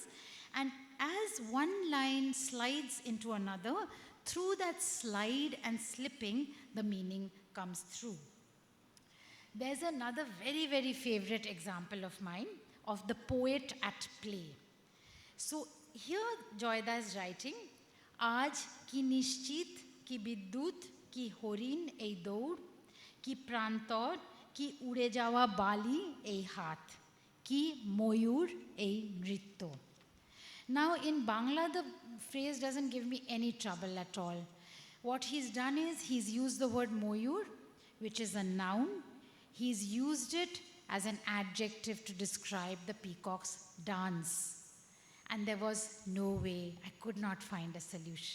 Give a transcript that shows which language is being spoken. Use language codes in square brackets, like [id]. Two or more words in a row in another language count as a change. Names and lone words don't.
[en] And as one line slides into another, through that slide and slipping, the meaning comes through. There's another very, very favorite example of mine of the poet at play. So here Joyda is writing, [bn] আজ কী নিশ্চিত, কী বিদ্যুৎ, কী হরিণ এই দৌড়, কী প্রান্তর, কী উড়ে যাওয়া বালি এই হাত, কী ময়ূর এই নৃত্য. [en] Now in Bangla, the phrase doesn't give me any trouble at all. What he's done is he's used the word moyur, which is a noun. He's used it as an adjective to describe the peacock's dance. And there was no way, I could not find a solution.